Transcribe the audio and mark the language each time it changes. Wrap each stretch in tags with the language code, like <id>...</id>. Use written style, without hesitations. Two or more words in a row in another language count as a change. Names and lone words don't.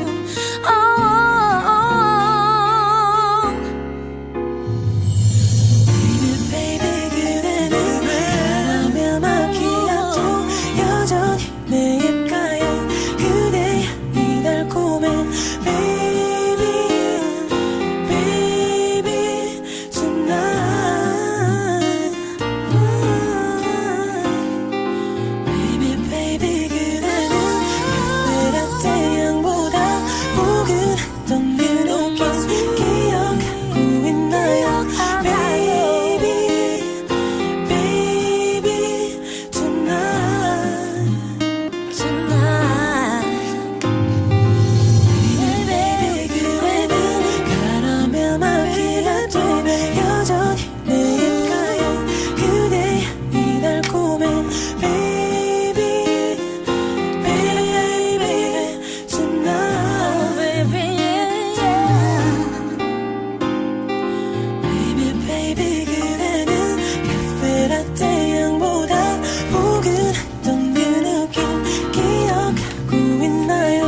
<ko>Baby 그대는 카라멜 마키아토 여전히 내 입가에 그대의 이 달콤해.</ko> <en>Baby baby tonight. Baby baby</en> <ko>그대는 카페라떼 향보다 포근했던 그 느낌 기억하고 있나요?</ko> <en>Baby baby tonight.</en> <ko>Baby 그대는 카라멜 마키아토 여전히 내 입가에 그대의 이 달콤해.</ko> <en>Baby baby tonight. Baby baby</en> <ko>그대는 카페라떼 향보다 포근했던 그 느낌 기억하고 있나요?</ko>